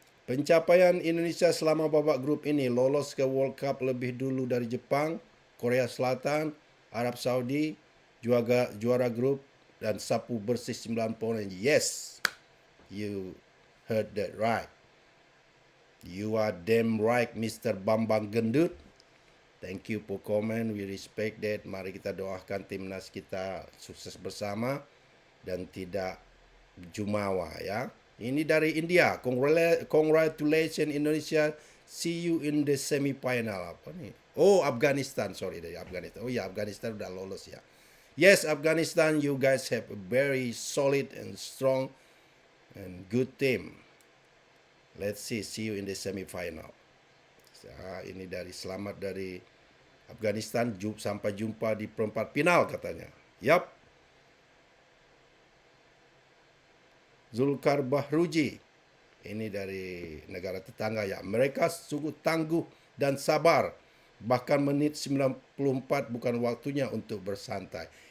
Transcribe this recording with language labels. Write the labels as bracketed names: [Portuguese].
[Indonesian] Pencapaian Indonesia selama babak grup ini, lolos ke World Cup lebih dulu dari Jepang, Korea Selatan, Arab Saudi juara grup dan sapu bersih 9 poin. [English] Yes, you heard that right. You are damn right, Mr. Bambang Gendut. Thank you for comment. We respect that. [Indonesian] Mari kita doakan timnas kita sukses bersama dan tidak jumawa ya. Ini dari India. [English] Congratulations Indonesia. See you in the semi-final. [Indonesian] Apa nih? [English] Oh, Afghanistan. Sorry, [Indonesian] dari Afghanistan. Oh ya, Afghanistan udah lolos ya. [English] Yes, Afghanistan, you guys have a very solid and strong and good team. Let's see you in the semi-final. [Indonesian] Ini dari selamat dari Afghanistan. Sampai jumpa di perempat final katanya. Yap. Zulkar Bahruji. Ini dari negara tetangga ya. Mereka sungguh tangguh dan sabar. Bahkan menit 94 bukan waktunya untuk bersantai.